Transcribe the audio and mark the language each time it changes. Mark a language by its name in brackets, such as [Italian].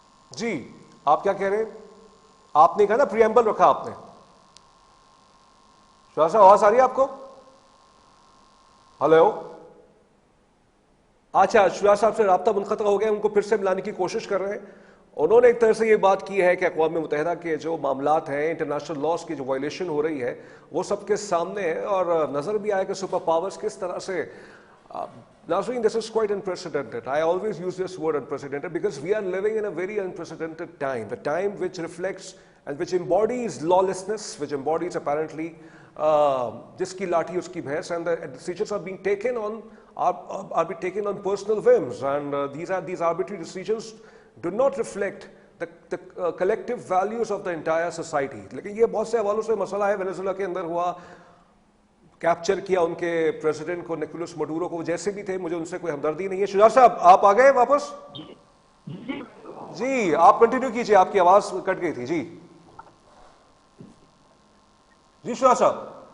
[Urdu] جی آپ کیا کہہ رہے ہیں؟ آپ نے کہا نا پریمبل رکھا آپ نے۔ شاہ صاحب آواز آ رہی ہے آپ کو؟ ہلو؟ اچھا، شجاع صاحب سے رابطہ منقطع ہو گیا، ان کو پھر سے ملانے کی کوشش کر رہے ہیں۔ انہوں نے ایک طرح سے یہ بات کی ہے کہ اقوام متحدہ کے جو معاملات ہیں، انٹرنیشنل لاز کی جو وائلیشن ہو رہی ہے وہ سب کے سامنے ہے، اور نظر بھی آیا کہ سپر پاورز کس طرح سے [English] Nazreen, this is quite unprecedented. I always use this word unprecedented because we are living in a very unprecedented time. The time which reflects and which embodies lawlessness, which embodies apparently [Urdu] jiski lathi uski bhais, [English] and the decisions are being taken on are being taken on personal whims, and these arbitrary decisions do not reflect the collective values of the entire society. [Urdu] لیکن یہ بہت سے حوالوں سے مسئلہ ہے۔ Venezuela کے اندر ہوا، capture کیا ان کے پریزیڈنٹ کو، نکولس مڈورو کو، جیسے بھی تھے، مجھے ان سے کوئی ہمدردی نہیں ہے۔ شجاع صاحب آپ آ گئے واپس؟ جی آپ کنٹینیو کیجئے، آپ کی آواز کٹ گئی تھی۔ جی جی شجاع صاحب،